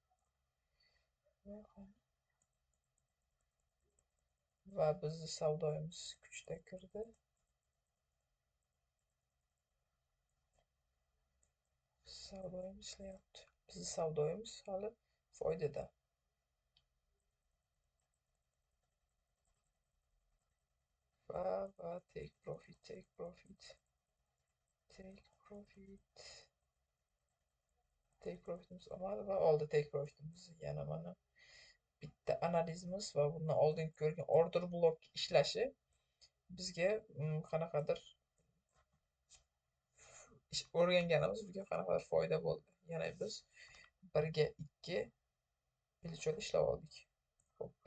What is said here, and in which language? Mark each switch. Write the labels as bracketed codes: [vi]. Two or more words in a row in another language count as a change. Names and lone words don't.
[uz] Va bizni savdoimiz kuchda kirdi. Savdoimiz ishlayapti. Bizni savdoimiz hali foydada. [en] Va take profit. Take profitimiz [uz] olmadi va oldi [en] take profitimiz. [uz] Yana mana bitta analizimiz va bundan oldin ko'rgan order blok ishlashi bizga qanaqadir o'rganganimiz bizga qanaqadir foyda bo'ldi. Yana biz 1ga 2 pilichot ishlab oldik.